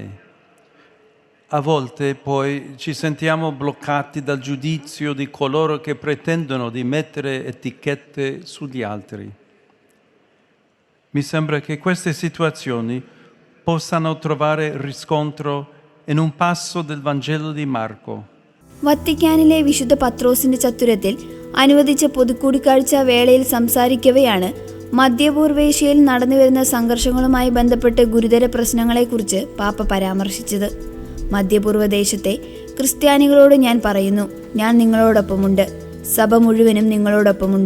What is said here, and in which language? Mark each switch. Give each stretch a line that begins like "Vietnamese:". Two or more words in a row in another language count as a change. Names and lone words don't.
Italian: A volte poi ci sentiamo bloccati dal giudizio di coloro che pretendono di mettere etichette sugli altri. Mi sembra che queste situazioni possano trovare riscontro in un passo del Vangelo di Marco.
Malayalam: വത്തിക്കാനിലെ വിശുദ്ധ പത്രോസിന്റെ ചത്തുരത്തിൽ അനുവദിച്ച പൊതുകൂടിക്കാഴ്ച വേളയിൽ സംസാരിക്കവെയാണ് മധ്യപൂർവേഷ്യയിൽ നടന്നുവരുന്ന സംഘർഷങ്ങളുമായി ബന്ധപ്പെട്ട് ഗുരുതര പ്രശ്നങ്ങളെക്കുറിച്ച് പാപ്പ പരാമർശിച്ചത്. മധ്യപൂർവ്വ ദേശത്തെ ക്രിസ്ത്യാനികളോട് ഞാൻ പറയുന്നു, ഞാൻ നിങ്ങളോടൊപ്പമുണ്ട്, സഭ മുഴുവനും നിങ്ങളോടൊപ്പമുണ്ട്.